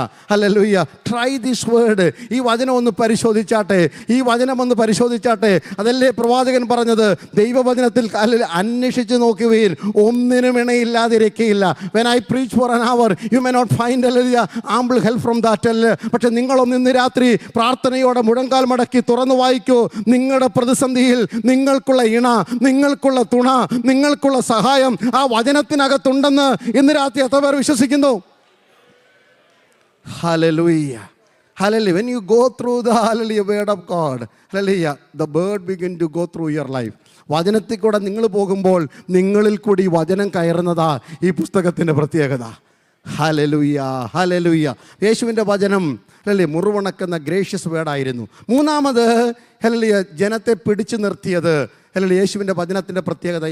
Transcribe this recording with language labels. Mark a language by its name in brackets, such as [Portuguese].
[Malayalam] Hallelujah. [English] Try this word. [Malayalam] ഈ വചനം ഒന്ന് പരിശോധിച്ചാട്ടെ, ഈ വചനം ഒന്ന് പരിശോധിച്ചാട്ടെ. അതല്ലേ പ്രവാചകൻ പറഞ്ഞത്, ദൈവവചനത്തിൽ അന്വേഷിച്ച് നോക്കുവീൻ, ഒന്നിനും ഇണയില്ലാതിരിക്കയില്ല. [English] When I preach for an hour, you may not find ample help from that. [Malayalam] പക്ഷെ നിങ്ങളൊന്ന് ഇന്ന് രാത്രി പ്രാർത്ഥനയോടെ മുഴങ്കാൽ മടക്കി തുറന്നു വായിക്കൂ. നിങ്ങളുടെ പ്രതിസന്ധിയിൽ നിങ്ങൾക്കുള്ള ഇണ, നിങ്ങൾക്കുള്ള തുണ, നിങ്ങൾക്കുള്ള സഹായം ആ വചനത്തിനകത്തുണ്ടെന്ന് ഇന്ന് രാത്രി എത്ര പേർ വിശ്വസിക്കുന്നു? [English] Hallelujah. Hallelujah. When you go through the hallelujah word of God, hallelujah, the word begin to go through your life. [Malayalam] വചനത്തിൽ കൂടെ നിങ്ങൾ പോകുമ്പോൾ നിങ്ങളിൽ കൂടി വചനം കയറുന്നതാ ഈ പുസ്തകത്തിൻ്റെ പ്രത്യേകത. Hallelujah, hallelujah. യേശുവിൻ്റെ വചനം അല്ലേ മുറിവുണക്കുന്ന ഗ്രേഷ്യസ് വേർഡായിരുന്നു. മൂന്നാമത് ഹല്ലേലൂയ ജനത്തെ പിടിച്ചു നിർത്തിയത് ഹല്ലേലൂയ യേശുവിൻ്റെ വചനത്തിൻ്റെ പ്രത്യേകത.